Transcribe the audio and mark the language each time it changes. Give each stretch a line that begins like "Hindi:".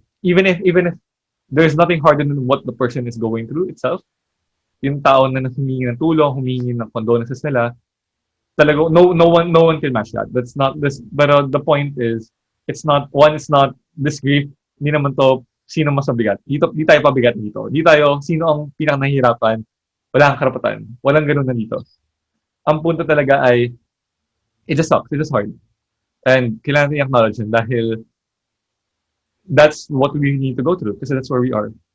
English: Even if there's nothing harder than what the person is going through itself,
Filipino: yung tao na humingi ng tulong, humingi ng condolences nila, talaga
English: no one can match that. That's not this, but the point is it's not this grief,
Filipino: hindi naman to sino mas mabigat. Di tayo pabigat dito. Di tayo sino ang pinaka nahihirapan, wala kang karapatan. Walang ganun na dito. Ang punto talaga ay
English: it just sucks, it just hard. And
Filipino: kailangan natin i-acknowledge yun dahil
English: that's what we need to go through kasi that's where we are.